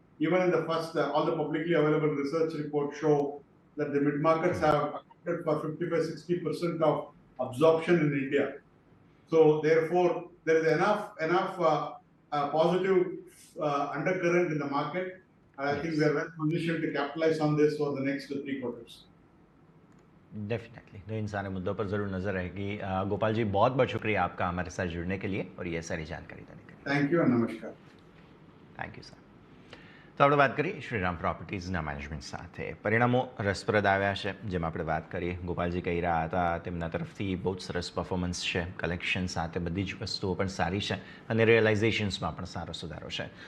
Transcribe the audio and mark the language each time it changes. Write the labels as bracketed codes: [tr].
[en] Even in the first, all the publicly available research reports show that the mid-markets have accounted for 55-60% of absorption in India. So therefore, there is enough positive undercurrent in the market. And I think we are well positioned to capitalize on this for the next 3 quarters. [hi] Definitely, तो इन सारे मुद्दों पर ज़रूर नज़र रहेगी. गोपाल जी, बहुत बहुत शुक्रिया आपका हमारे साथ जुड़ने के लिए और ये सारी जानकारी देने के लिए. [en] thank you [hi] और नमस्कार. [en] Thank you sir. [gu] तो આપણે વાત કરીએ શ્રીરામ પ્રોપર્ટીઝના મેનેજમેન્ટ સાથે. પરિણામો રસપ્રદ આવ્યા છે, જેમાં આપણે વાત કરીએ. ગોપાલજી કહી રહ્યા હતા તેમના તરફથી બહુ જ સરસ પરફોર્મન્સ છે, કલેક્શન સાથે બધી જ વસ્તુઓ પણ સારી છે અને રિયલાઇઝેશન્સમાં પણ સારો સુધારો છે.